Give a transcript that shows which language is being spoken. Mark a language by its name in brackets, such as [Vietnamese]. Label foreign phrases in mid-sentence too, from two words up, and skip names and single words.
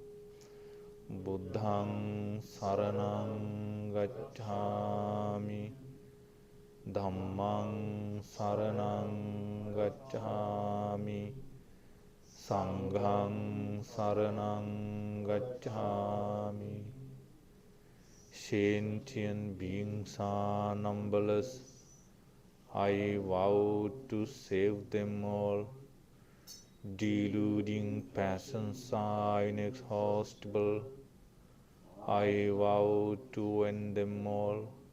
[Pali] Buddhaṃ Saranam Gacchāmi. Dhammaṃ Saranam Gacchāmi. Sanghaṃ Saranam Gacchāmi. [English] Sentient beings are numberless. I vow to save them all. Deluding passions are inexhaustible. I vow to end them all.